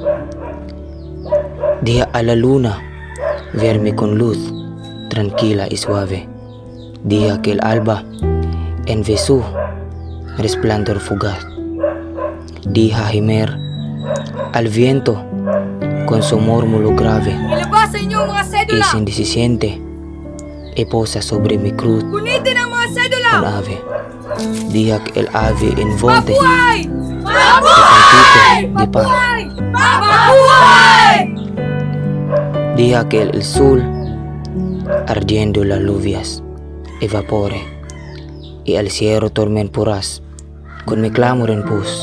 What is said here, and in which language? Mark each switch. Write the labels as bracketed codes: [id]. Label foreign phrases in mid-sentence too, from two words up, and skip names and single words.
[es] Deja a la luna verme con luz tranquila y suave. Deja que el alba envíe su resplandor fugaz. Deja gemer al viento con su murmullo grave. [tl] Ilabas sa inyo mga [es] Y [tl] sedula! [es] sin se siente y posa sobre mi cruz [tl] Kunitin ang mga sedula! [es] un ave. Deja que el ave envolve [tl] Mabuhay! [es] el [tl] Mabuhay! [es] cantito de paz. [tl] Mabuhay! [es] Deja que el sol ardiendo las lluvias evapore y el cielo tormentoras con mi clamor en pos.